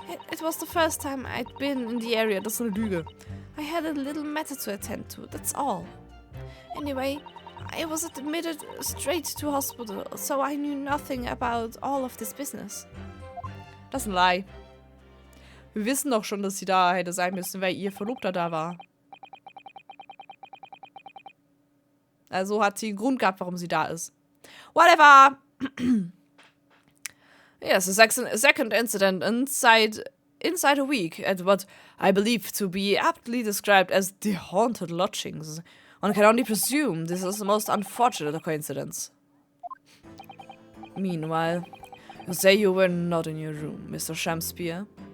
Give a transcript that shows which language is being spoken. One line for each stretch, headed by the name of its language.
English: It was the first time I'd been in the area,
German: das ist eine Lüge.
English: I had a little matter to attend to, that's all. Anyway, I was admitted straight to hospital, so I knew nothing about all of this business.
German: Das ist ein Lie. Wir wissen doch schon, dass sie da hätte sein müssen, weil ihr Verlobter da war. Also hat sie einen Grund gehabt, warum sie da ist.
English: Whatever! Yes, a second incident inside a week at what I believe to be aptly described as the haunted lodgings. One can only presume this is the most unfortunate coincidence. Meanwhile, you say you were not in your room, Mr. Shamspeare.